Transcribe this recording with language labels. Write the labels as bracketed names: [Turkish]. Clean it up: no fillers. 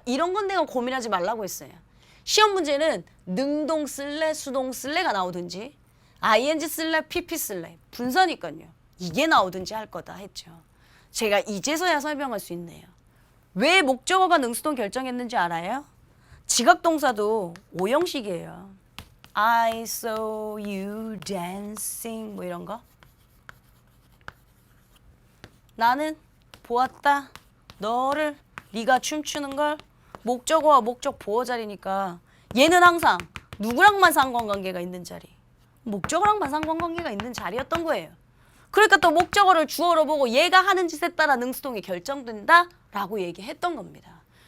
[Korean] 이런 건 내가 고민하지 말라고 했어요. 시험 문제는 능동 쓸래 수동 쓸래가 나오든지 ing 쓸래 pp 쓸래 분사니까요. 이게 나오든지 할 거다 했죠. 제가 이제서야 설명할 수 있네요. 왜 목적어가 능수동 결정했는지 알아요? 지각동사도 오형식이에요. [English] I saw you dancing [Korean] 뭐 이런 거. 나는 보았다 너를 네가 춤추는 걸. 목적어와 목적 보호 자리니까 얘는 항상 누구랑만 상관관계가 있는 자리, 목적어랑만 상관관계가 있는 자리였던 거예요. 그러니까 또 목적어를 주어로 보고 얘가 하는 짓에 따라 능수동이 결정된다 라고 얘기했던 겁니다.